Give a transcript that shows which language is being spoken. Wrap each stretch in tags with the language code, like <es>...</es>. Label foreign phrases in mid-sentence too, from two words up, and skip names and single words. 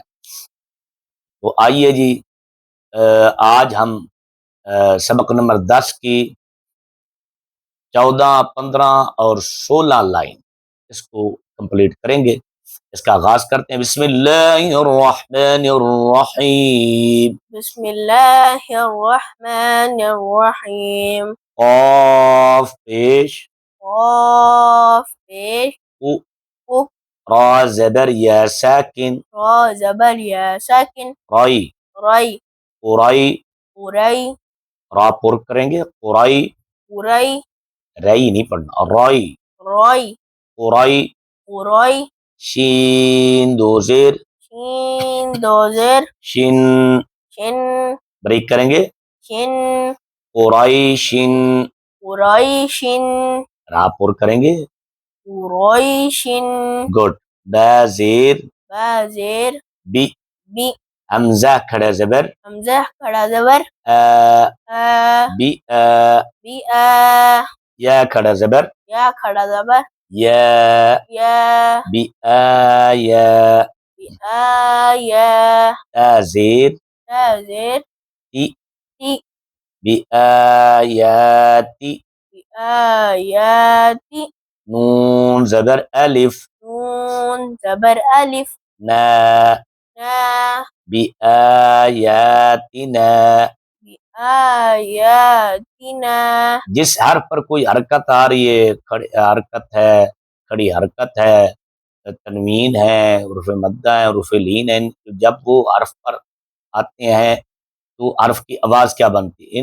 <ur>تو آئیے جی، آج ہم سبق نمبر 10 کی 14، 15 اور 16 لائن اس کو کمپلیٹ کریں گے۔ اس کا آغاز کرتے ہیں۔</ur> <ar>بسم اللہ الرحمن الرحیم۔ بسم اللہ الرحمن الرحیم۔</ar> <ur>قاف پیش، قاف پیش، او، او، را زبر یا ساکن، را زبر یا ساکن، رائی، رائی، قرائی، قرائی، را پر کریں گے، قرائی، قرائی، رائی نہیں پڑھنا، رائی، رائی، قرائی، قرائی، شین دو زیر، شین دو زیر، شن، شن، بریک کریں گے، شن، قرائی شن، قرائی شن، را پر کریں گے، قرائی شن، گڈ، با زیر، با زیر، بی، بی، حمزہ کھڑا زبر، حمزہ کھڑا زبر، آ، بی آ، بی آ، یا کھڑا زبر، یا کھڑا زبر، یا، یا، بی آ یا، بی آ یا، تا زیر، تا زیر، تی، تی، بی آیاتی، بی آیاتی، نون زبر الف، نون زبر الف، نا، نا، بی آیاتنا، بی آیاتنا۔ جس حرف پر کوئی حرکت آ رہی ہے، کھڑی حرکت ہے، کھڑی حرکت ہے، تنوین ہے، حروف مدہ ہے، حروف لین ہے، جب وہ حرف پر آتے ہیں تو حرف کی آواز کیا بنتی ہے؟</ur>